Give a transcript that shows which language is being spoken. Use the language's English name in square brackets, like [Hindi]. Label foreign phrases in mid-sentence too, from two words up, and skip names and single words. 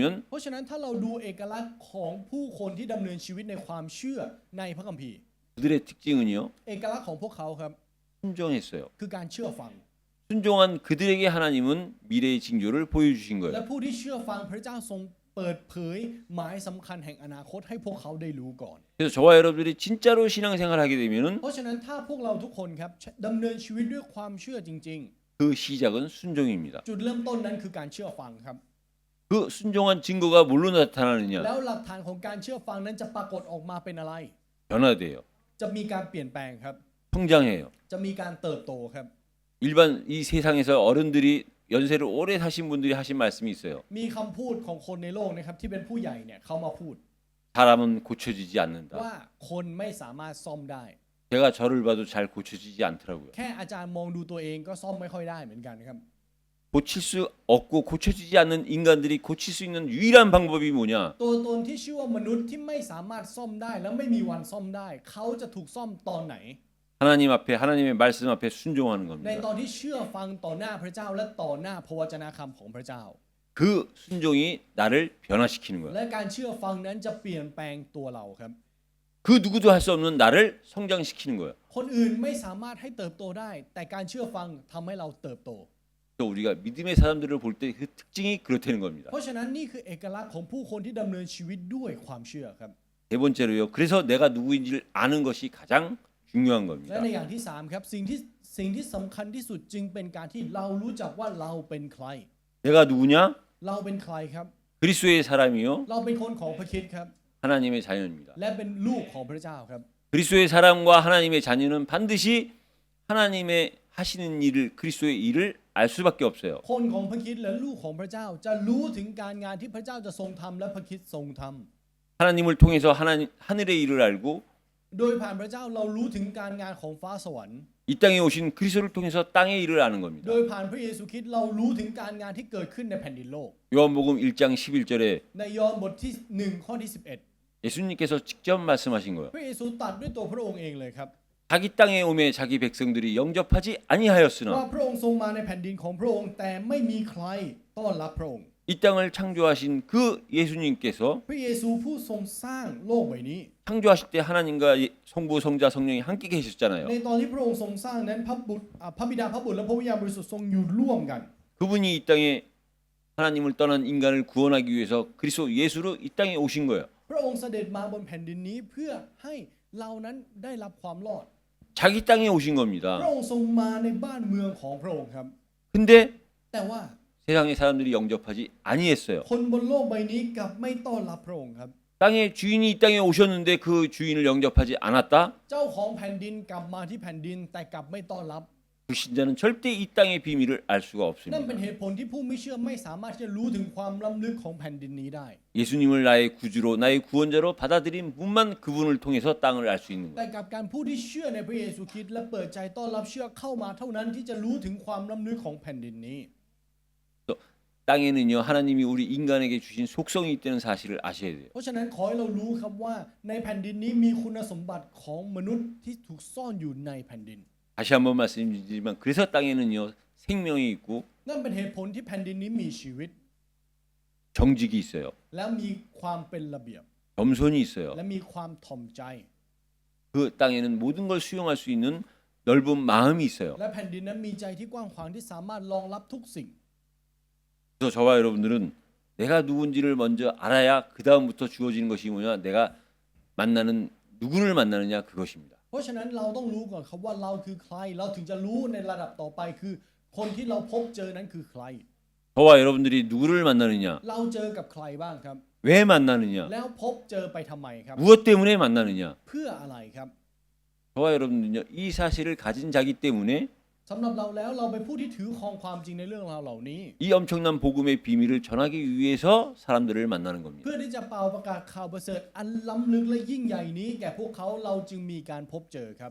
[Thai] เพราะฉะนั้นถ้าเราดูเอกลักษณ์ของผู้คนที่ดำเนินชีวิตในความเชื่อในพระคัมภีร์ [Korean] 그들의 특징은요 [Thai] เอกลักษณ์ของพวกเขาครับ [Korean] 순종했어요. [Thai] คือการเชื่อฟัง [Korean] 순종한 그들에게 하나님은 미래의 징조를 보여주신 [Thai] และ [Korean] 거예요. [Thai] ผู้ที่เชื่อฟังพระเจ้าทรงเปิดเผยหมายสำคัญแห่งอนาคตให้พวกเขาได้รู้ก่อน [Korean] 그래서 저와 여러분들이 진짜로 신앙생활하게 되면은 [Thai] เพราะฉะนั้นถ้าพวกเราทุกคนครับดำเนินชีวิตด้วยความเชื่อจริง [Korean] 그 시작은 순종입니다. [Thai] ๆ จุดเริ่มต้นนั้นคือการเชื่อฟังครับ [Korean] 그 순종한 증거가 뭘로 나타나느냐? [Thai] แล้วหลักฐานของการเชื่อฟังนั้นจะปรากฏออกมาเป็นอะไร [Korean] 변화돼요. [Thai] จะมีการเปลี่ยนแปลงครับ [Korean] 성장해요. [Thai] จะมีการเติบโตครับ [Korean] 일반 이 세상에서 어른들이 연세를 오래 사신 분들이 하신 말씀이 있어요. [Thai] มีคำพูดของคนในโลกนะครับที่เป็นผู้ใหญ่เนี่ยเขามาพูด [Korean] 사람은 고쳐지지 않는다. [Thai] ว่าคนไม่สามารถซ่อมได้ [Korean] 제가 저를 봐도 잘 고쳐지지 않더라고요. [Thai] แค่อาจารย์มองดูตัวเองก็ซ่อมไม่ค่อยได้เหมือนกันครับ [Korean] 고칠 수 없고 고쳐지지 않는 인간들이 고칠 수 있는 유일한 방법이 뭐냐? [Thai] ตัวตนที่ชื่อว่ามนุษย์ที่ไม่สามารถซ่อมได้และไม่มีวันซ่อมได้เขาจะถูกซ่อมตอนไหน [Korean] 하나님 앞에 하나님의 말씀 앞에 순종하는 [Thai] ใน [Korean] 겁니다. [Thai] ตอนที่เชื่อฟังต่อหน้าพระเจ้าและต่อหน้าพระวจนะคำของพระเจ้า [Korean] 그 순종이 나를 변화시키는 거야. [Thai] และการเชื่อฟังนั้นจะเปลี่ยนแปลงตัวเราครับ [Korean] 그 누구도 할 수 없는 나를 성장시키는 거야. [Thai] คนอื่นไม่สามารถให้เติบโตได้ แต่การเชื่อฟังทำให้เราเติบโต [Korean] 또 우리가 믿음의 사람들을 볼 때 그 특징이 그렇다는 겁니다. [Thai] เพราะฉะนั้นนี่คือเอกลักษณ์ของผู้คนที่ดำเนินชีวิตด้วยความเชื่อครับ [Korean] 네 번째로요. 그래서 내가 누구인지를 아는 것이 가장 중요한 [Thai] และ [Korean] 겁니다. [Thai] ในอย่างที่สามครับสิ่งที่สำคัญที่สุดจึงเป็นการที่เรารู้จักว่าเราเป็นใคร [Korean] 내가 누구냐? [Thai] เราเป็นใครครับ [Korean] 그리스도의 사람이요. [Thai] เราเป็นคนของพระคริสต์ครับ [Korean] 하나님의 자녀입니다. [Thai] และเป็นลูกของพระเจ้าครับ [Korean] 그리스도의 사람과 하나님의 자녀는 반드시 하나님의 하시는 일을 그리스도의 일을 알 수밖에 없어요. [Thai] คนของพระคริสต์และลูกของพระเจ้าจะรู้ถึงการงานที่พระเจ้าจะทรงทำและพระคริสต์ทรงทำ [Korean] 하나님을 통해서 하나님 하늘의 일을 알고 [Thai] โดยผ่านพระเจ้าเรารู้ถึงการงานของฟ้าสวรรค์ [Korean] 이 땅에 오신 그리스도를 통해서 땅의 일을 아는 겁니다. [Thai] โดยผ่านพระเยซูคริสต์เรารู้ถึงการงานที่เกิดขึ้นในแผ่นดินโลก [Korean] 요한복음 1장 11절에 [Thai] ในยอห์นบทที่1ข้อที่11 [Korean] 예수님께서 직접 말씀하신 거예요. [Thai] พระเยซูตรัสด้วยตัวพระองค์เองเลยครับ [Korean] 자기 땅에 오매 자기 백성들이 영접하지 [Thai] ว่า [Korean] 아니하였으나 [Thai] พระองค์ทรงมาในแผ่นดินของพระองค์แต่ไม่มีใครต้อนรับพระองค์ [Korean] 이 땅을 창조하신 그 예수님께서 [Thai] พระเยซูผู้ทรงสร้างโลกใบนี้ [Korean] 창조하실 때 하나님과 성부 성자 성령이 함께 계셨잖아요. [Thai] ในตอนที่พระองค์ทรงสร้างนั้นพระบิดาพระบุตรและพระวิญญาณบริสุทธิ์ทรงอยู่ร่วมกัน [Korean] 그분이 이 땅에 하나님을 떠난 인간을 구원하기 위해서 그리스도 예수로 이 땅에 오신 거예요. [Thai] พระองค์เสด็จมาบนแผ่นดินนี้เพื่อให้เรานั้นได้รับความรอด [Korean] 자기 땅에 오신 [Thai] พ [Korean] 겁니다. [Thai] ระองค์ทรงมาในบ้านเมืองของพระองค์ครับ [Korean] 근데 [Thai] แต่ว่า [Korean] 세상의 사람들이 영접하지 아니했어요. [Thai] คนบนโลกใบนี้กลับไม่ต้อนรับพระองค์ครับ [Korean] 땅의 주인이 이 땅에 오셨는데 그 주인을 영접하지 않았다? [Thai] เจ้าของแผ่นดินกลับมาที่แผ่นดินแต่กลับไม่ต้อนรับ [Korean] 그 신자는 절대 이 땅의 비밀을 알 수가 [Thai] นั่น [Korean] 없습니다. [Thai] เป็นเหตุผลที่ผู้ไม่เชื่อไม่สามารถที่จะรู้ถึงความล้ำลึกของแผ่นดินนี้ได้ [Korean] 예수님을 나의 구주로 나의 구원자로 받아들인 분만 그분을 통해서 땅을 알 수 있는 [Thai] แต่ [Korean] 거예요. [Thai] กับการผู้ที่เชื่อในพระเยซูคริสต์และเปิดใจต้อนรับเชื่อเข้ามาเท่านั้นที่จะรู้ถึงความล้ำลึกของแผ่นดินนี้ [Korean] 땅에는요 하나님이 우리 인간에게 주신 속성이 있다는 사실을 아셔야 돼요. [Thai] เพราะฉะนั้นขอให้เรารู้ครับว่าในแผ่นดินนี้มีคุณสมบัติของมนุษย์ที่ถูกซ่อนอยู่ในแผ่นดิน [Korean] 다시 한번 말씀드리지만 그래서 땅에는요 생명이 있고 [Thai] นั่นเป็นเหตุผลที่แผ่นดินนี้มีชีวิต [Korean] 정직이 있어요. [Thai] และมีความเป็นระเบียบ [Korean] 겸손이 있어요. [Thai] และมีความถ่อมใจ [Korean] 그 땅에는 모든 걸 수용할 수 있는 넓은 마음이 있어요. [Thai] และแผ่นดินนั้นมีใจที่กว้างขวางที่สามารถรองรับทุกสิ่ง [Korean] 그래서 저와 여러분들은 내가 누군지를 먼저 알아야 그 다음부터 주어지는 것이 뭐냐? 내가 만나는 누구를 만나느냐 그것입니다. [Thai] เพราะฉะนั้นเราต้องรู้ก่อนครับว่าเราคือใครเราถึงจะรู้ในระดับต่อไปคือคนที่เราพบเจอนั้นคือใคร [Korean] 저와 여러분들이 누구를 만나느냐? [Thai] เราเจอกับใครบ้างครับ [Korean] 왜 만나느냐? [Thai] แล้วพบเจอไปทำไมครับ [Korean] 무엇 때문에 만나느냐? [Thai] เพื่ออะไรครับ [Korean] 저와 여러분들은요 이 사실을 가진 자기 때문에 [Thai] สำหรับเราแล้วเราเป็นผู้ที่ถือครองความจริงในเรื่องราวเหล่านี้ [Korean] 이 엄청난 복음의 비밀을 전하기 위해서 사람들을 만나는 겁니다. [Thai] เพื่อที่จะเป่าประกาศข่าวประเสริฐอันล้ำลึกและยิ่งใหญ่นี้แก่พวกเขาเราจึงมีการพบเจอครับ